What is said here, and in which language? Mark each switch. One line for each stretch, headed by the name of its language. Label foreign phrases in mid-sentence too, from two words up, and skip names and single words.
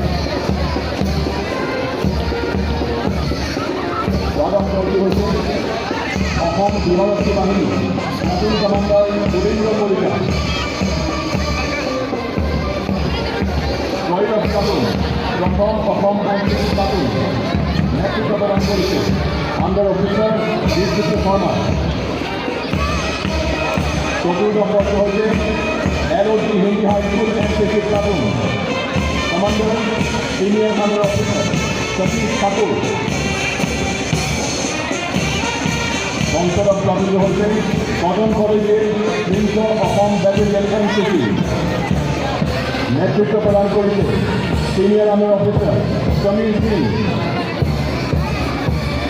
Assamese: দ্বাদশ দলটি হৈছে অসম গৃহৰক্ষী বাহিনী, প্লাটুন কমাণ্ডাৰ সুৰেন্দ্ৰ কলিতা। ত্ৰয়োদশ প্লাটুন প্ৰথম অসম আইনজীৱী প্লাটুন, নেতৃত্ব প্ৰদান কৰিছে
English: under officer
Assamese: বিজ্যোতি শৰ্মা।
Bangla: চতুর্দশ বর্ষ হচ্ছে LOC হিন্দি হাইস্কুল NCC প্লাটুন, কমান্ডার
English: senior under officer
Bangla: সতীশ ঠাকুর। পঞ্চদশ প্লাটুন হচ্ছে কটন কলেজের 300 অসম ব্যাটালিয়ন NCC, নেতৃত্ব প্রদান করেছে
English: senior under officer
Bangla: সমীর সিং।